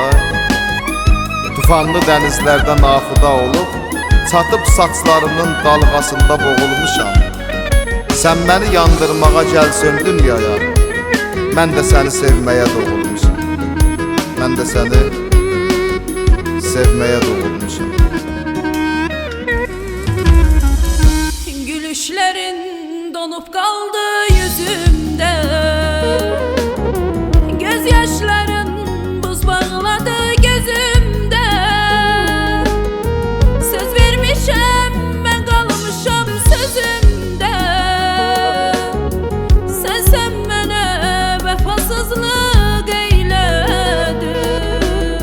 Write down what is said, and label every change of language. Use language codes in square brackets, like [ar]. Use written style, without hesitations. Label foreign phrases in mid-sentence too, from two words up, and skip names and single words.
[az] Tufanlı dənizlərdə naxuda olub, çatıb saçlarımın dalğasında boğulmuşam. Sən məni yandırmağa gəlsən dünyaya, mən də səni sevməyə doğulmuşam. Mən də səni sevməyə doğulmuşam. [tr] Gülüşlerin donup kaldı yüzümde, gözyaşların buz bağladı gözümde. Söz vermişem ben kalmışam sözümde, sen bana vefasızlık eyledin.